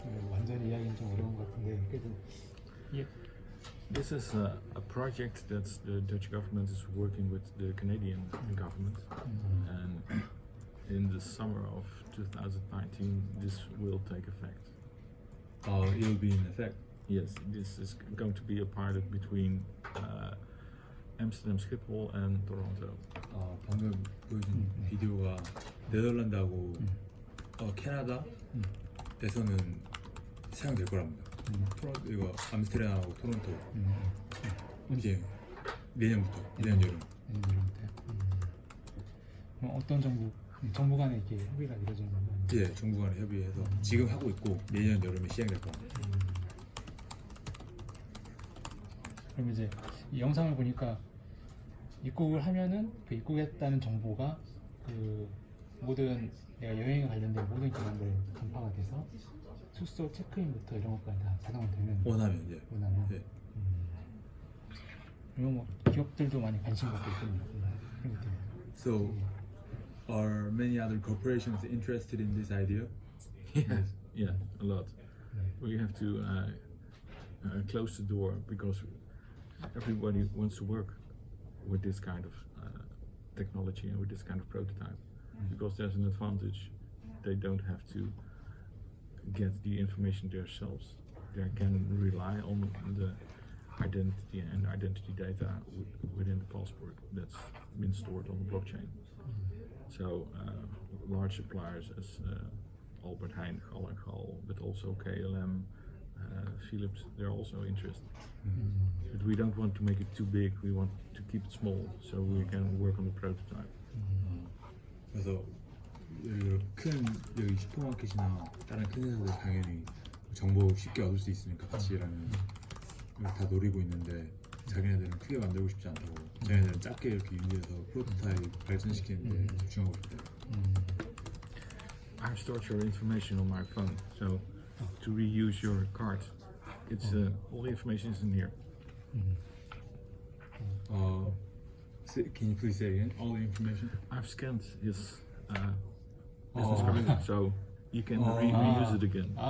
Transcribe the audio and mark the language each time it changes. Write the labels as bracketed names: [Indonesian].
[Korean] 완전히 이야기는 좀 어려운 것 같은데 그래도 이게 [English] This is a project that the Dutch government is working with the Canadian government, and in the summer of 2019 this will take effect. It will be in effect. Yes, this is going to be a pilot between Amsterdam Schiphol and Toronto. [Korean] 방금 보여준 비디오가 네덜란드하고 캐나다에서는 사용될 거랍니다. 이거 암스테르담하고 토론토 이제 내년부터 내년 여름. 그럼 어떤 정부 간에 이렇게 협의가 이루어지는 건가요? 예, 정부 간에 협의해서 지금 하고 있고 내년 여름에 시행될 겁니다. 그럼 이제 이 영상을 보니까 입국을 하면은 그 입국했다는 정보가 그 모든 내가 여행에 관련된 모든 기관들 전파가 돼서 숙소 체크인부터 이런 것까지 다 자동으로 되는 원하면 예. 원하면 예. 이런 뭐 기업들도 많이 관심 갖고 있거든요. 그런 것들. [English] So, are many other corporations interested in this idea? Yes, yeah, a lot. We have to close the door because everybody wants to work with this kind of technology and with this kind of prototype, because there's an advantage. They don't have to get the information themselves. They can rely on the identity and identity data within the passport that's been stored on the blockchain. So large suppliers as Albert Heijn, Gal & Gal, but also KLM, Philips, they're also interested. But we don't want to make it too big, we want to keep it small so we can work on the prototype. [Korean] 그래서 예를 들어 큰 여기 슈퍼마켓이나 다른 큰 회사들 당연히 정보 쉽게 얻을 수 있으니까 같이 일하면 다 노리고 있는데 자기네들은 크게 만들고 싶지 않다고 자기네들은 작게 이렇게 유지해서 프로토타입 발전시키는데 집중하고 싶대요. [English] I've stored your information on my phone, so to reuse your card, it's all the information is in here. Can you please say again all the information? I've scanned his business card, so you can reuse it again.